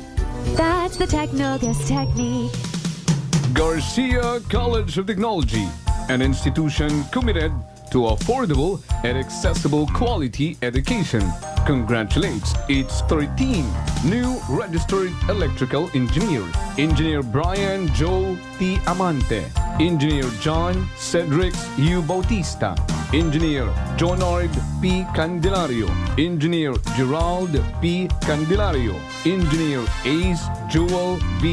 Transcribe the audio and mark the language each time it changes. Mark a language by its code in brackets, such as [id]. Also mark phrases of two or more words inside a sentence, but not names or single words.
[en] That's the Technogas Technique. Garcia College of Technology, an institution committed to affordable and accessible quality education, congratulates its 13 new registered electrical engineers. Engineer Brian Joe T. Amante, Engineer John Cedric U. Bautista, Engineer Jonard P. Candelario, Engineer Gerald P. Candelario, Engineer Ace Joel B.